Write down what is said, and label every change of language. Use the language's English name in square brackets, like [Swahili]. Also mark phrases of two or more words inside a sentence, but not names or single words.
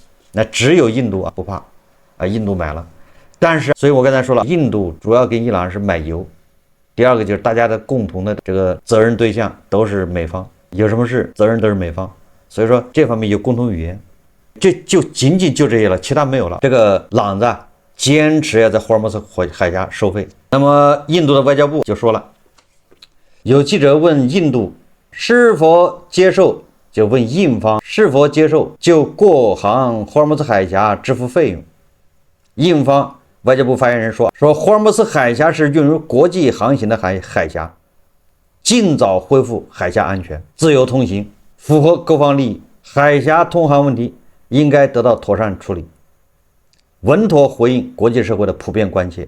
[Chinese] 那只有印度啊不怕啊，印度買了。但是所以我刚才說了，印度主要跟伊朗是買油，第二個就是大家的共同的這個責任對象都是美方，有什麼事責任都是美方，所以說這方面有共同語言，這就僅僅就這些了，其他沒有了。這個朗子堅持要在霍爾木茲海峽收費。那麼印度的外交部就說了，有記者問印度是否接受，就問印方是否接受就過航霍爾木茲海峽支付費用。印方外交部發言人說霍爾木茲海峽是用於國際航行的海峽，盡早恢復海峽安全，自由通行，符合各方利益，海峽通航問題應該得到妥善處理，穩妥回應國際社會的普遍關切。